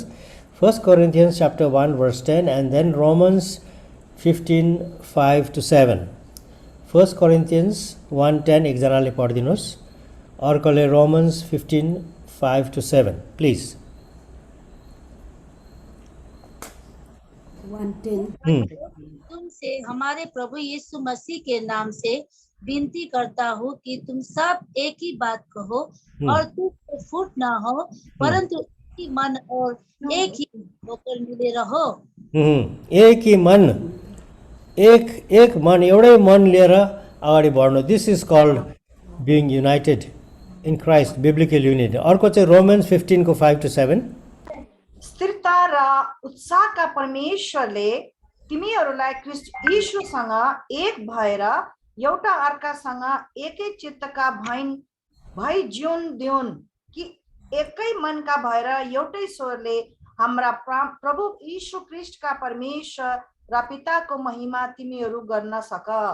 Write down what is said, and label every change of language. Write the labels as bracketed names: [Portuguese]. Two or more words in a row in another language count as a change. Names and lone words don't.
[English] 1 Corinthians chapter 1 verse 10 and then Romans 15 5 to 7. 1 Corinthians 1:10 exanale padinos. [Nepali] अर्कोले Romans 15:5-7. Please. 1:10. [Hindi] तुमसे हमारे प्रभु यीशु मसीह के नाम से विनती करता हूँ कि तुम सब एक ही बात कहो और तुम फूट ना हो, परंतु एक ही मन और एक ही होकर मिले रहो। एक ही मन, [Nepali] एक मन, एउटै मन लिएर अगाडि बढ्नु. [English] this is called being united in Christ, biblical unity. [Nepali] अर्को चाहिँ रोमन्स 15:5-7. स्थिरता र उत्साहका परमेश्वरले तिमीहरूलाई ख्रीष्ट यीशुसँग एक भएर एउटा अर्कासँग एकै चित्तका भई जीवन दिउन्, कि एकै मनका भएर एउटै स्वरले हाम्रा प्रभु यीशु ख्रीष्टका परमेश्वर र पिताको महिमा तिमीहरू गर्न सक.